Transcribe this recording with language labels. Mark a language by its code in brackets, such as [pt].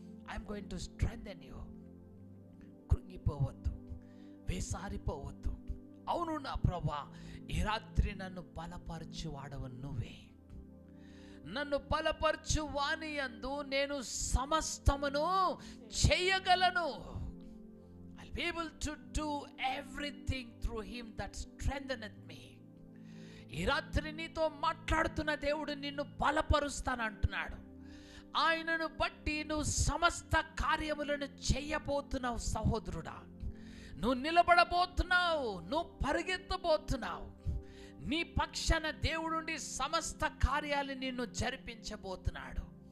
[en] I'm going to strengthen you. [te] కృంగిపోవద్దు, వేసారిపోవద్దు. అవును నా ప్రభువా, ఈ రాత్రి నన్ను బలపరచు వాడవు నువ్వే. నన్ను బలపరచు వాని యందు నేను సమస్తమును చేయగలను. [en] I'll be able to do everything through him that strengtheneth me. [te] ఈ రాత్రి నీతో మాట్లాడుతున్న దేవుడు నిన్ను బలపరుస్తానంటున్నాడు. ఆయనను బట్టి నువ్వు సమస్త కార్యములను చేయబోతున్నావు సహోదరుడా. నువ్వు నిలబడబోతున్నావు, నువ్వు పరిగెత్తబోతున్నావు. నీ పక్షాన దేవుడుండి సమస్త కార్యాలు నిన్ను జరిపించబోతున్నాడు.